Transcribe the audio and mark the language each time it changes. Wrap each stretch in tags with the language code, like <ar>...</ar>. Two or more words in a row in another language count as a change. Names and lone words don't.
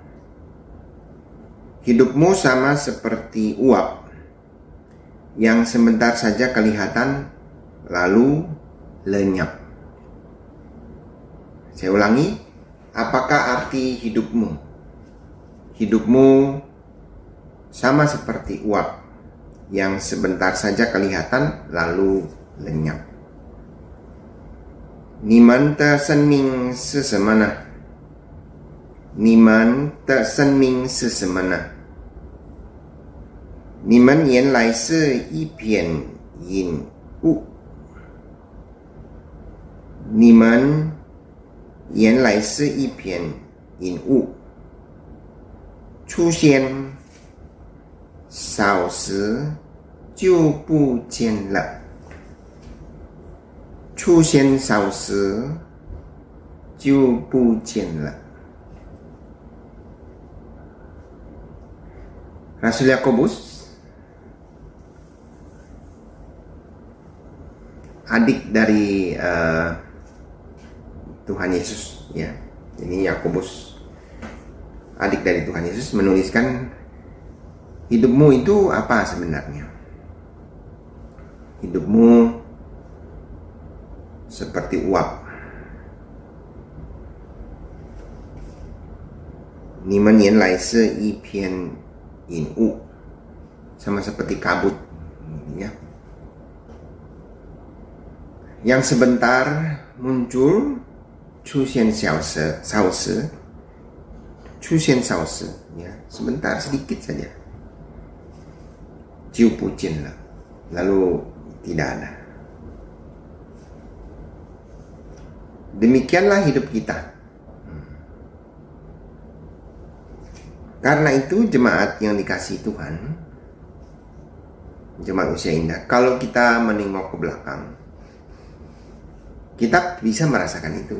<id>Hidupmu sama seperti uap yang sebentar saja kelihatan lalu lenyap. Saya ulangi, apakah arti hidupmu? Hidupmu sama seperti uap yang sebentar saja kelihatan lalu lenyap.</id> <zh>你们的生命是什么呢？你们的生命是什么呢？你们原来是一片云雾。你们原来是一片云雾，出现少时就不见了。出现少时就不见了。</zh> <id>Rasul Yakobus, adik dari Tuhan Yesus, ya. Ini Yakobus, adik dari Tuhan Yesus, menuliskan hidupmu itu apa sebenarnya? Hidupmu seperti uap.</id> <zh>你们原来是一片云雾,</zh> <id>sama seperti kabut, ya. Yang sebentar muncul,</id> <zh>出现少时,</zh> <id>ya, sebentar sedikit saja,</id> <zh>就不见了,</zh> <id>lalu tidak ada. Demikianlah hidup kita. Karena itu jemaat yang dikasihi Tuhan, jemaat usia indah, kalau kita menengok ke belakang, kita bisa merasakan itu.</id>